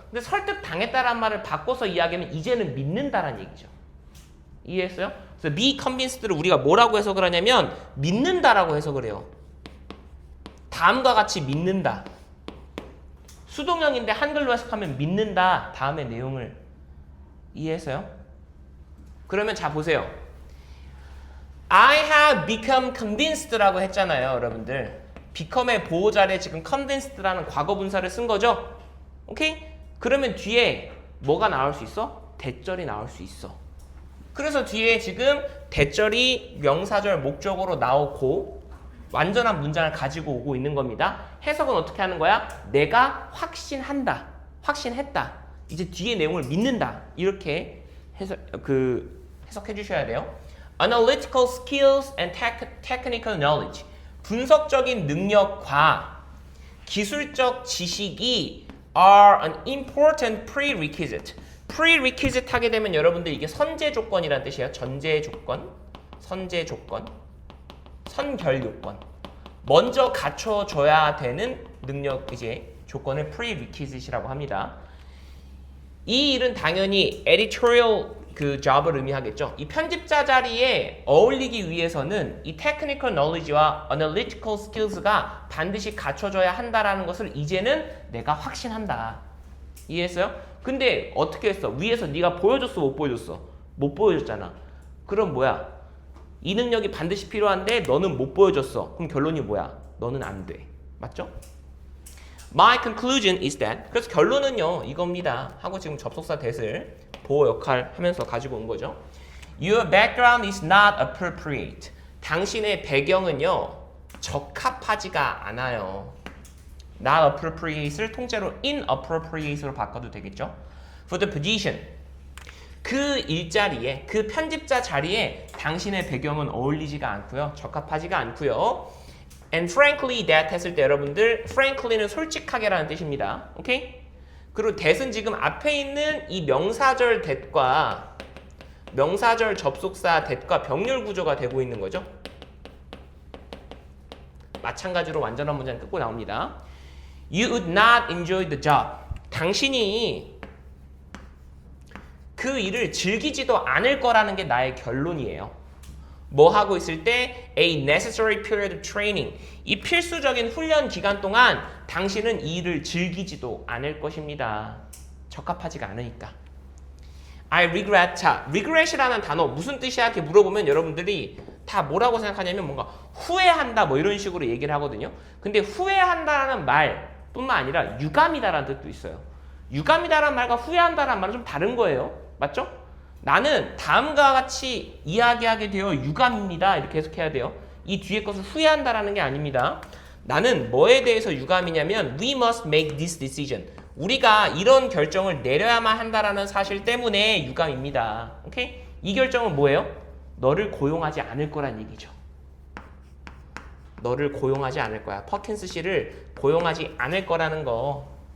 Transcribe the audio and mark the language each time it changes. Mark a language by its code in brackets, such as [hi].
[ko] 근데 설득당했다라는 말을 바꿔서 이야기하면 이제는 믿는다라는 얘기죠. 이해했어요? 그래서 be convinced를 우리가 뭐라고 해석을 하냐면 믿는다라고 해석을 해요. 다음과 같이 믿는다. 수동형인데 한글로 해석하면 믿는다. 다음의 내용을 이해했어요? 그러면 자 보세요. [en] I have become convinced [ko] 라고 했잖아요, 여러분들. become의 보호자래 지금 convinced라는 과거 분사를 쓴 거죠? 오케이? 그러면 뒤에 뭐가 나올 수 있어? 대절이 나올 수 있어. 그래서 뒤에 지금 대절이 명사절 목적으로 나오고 완전한 문장을 가지고 오고 있는 겁니다. 해석은 어떻게 하는 거야? 내가 확신한다. 확신했다. 이제 뒤에 내용을 믿는다. 이렇게 해석해 주셔야 돼요. [en] Analytical skills and technical knowledge. [ko] 분석적인 능력과 기술적 지식이 [en] are an important prerequisite. [ko] prerequisite 하게 되면 여러분들 이게 선제 조건이라는 뜻이에요. 전제 조건, 선제 조건, 선결 요건. 먼저 갖춰줘야 되는 능력 이제 조건을 prerequisite이라고 합니다. 이 일은 당연히 editorial 그 job을 의미하겠죠. 이 편집자 자리에 어울리기 위해서는 이 technical knowledge와 analytical skills가 반드시 갖춰져야 한다라는 것을 이제는 내가 확신한다. 이해했어요? 근데 어떻게 했어? 위에서 네가 보여줬어, 못 보여줬어? 못 보여줬잖아. 그럼 뭐야? 이 능력이 반드시 필요한데 너는 못 보여줬어. 그럼 결론이 뭐야? 너는 안 돼. 맞죠? [en] My conclusion is that. [ko] 그래서 결론은요 이겁니다. 하고 지금 접속사 that을 보호 역할 하면서 가지고 온 거죠. [en] Your background is not appropriate. [ko] 당신의 배경은요 적합하지가 않아요. Not appropriate를 통째로 inappropriate로 바꿔도 되겠죠. [en] For the position. [ko] 그 일자리에, 그 편집자 자리에 당신의 배경은 어울리지가 않고요. 적합하지가 않고요. [en] And frankly that [ko] 했을 때 여러분들 frankly는 솔직하게라는 뜻입니다. 오케이? 그리고 that은 지금 앞에 있는 이 명사절 that과 명사절 접속사 that과 병렬 구조가 되고 있는 거죠. 마찬가지로 완전한 문장을 끊고 나옵니다. [en] You would not enjoy the job. [ko] 당신이 그 일을 즐기지도 않을 거라는 게 나의 결론이에요. 뭐 하고 있을 때 [en] a necessary period of training. [ko] 이 필수적인 훈련 기간 동안 당신은 이 일을 즐기지도 않을 것입니다. 적합하지가 않으니까. [en] I regret. [ko] 자, regret이라는 단어 무슨 뜻이야? 이렇게 물어보면 여러분들이 다 뭐라고 생각하냐면 뭔가 후회한다 뭐 이런 식으로 얘기를 하거든요. 근데 후회한다라는 말뿐만 아니라 유감이다라는 뜻도 있어요. 유감이다라는 말과 후회한다라는 말은 좀 다른 거예요. 맞죠? 나는 다음과 같이 이야기하게 되어 유감입니다. 이렇게 해석해야 돼요. 이 뒤에 것을 후회한다라는 게 아닙니다. 나는 뭐에 대해서 유감이냐면 [en] We must make this decision. [ko] 우리가 이런 결정을 내려야만 한다라는 사실 때문에 유감입니다. 오케이? 이 결정은 뭐예요? 너를 고용하지 않을 거란 얘기죠. 너를 고용하지 않을 거야. 퍼킨스 씨를 고용하지 않을 거라는 거.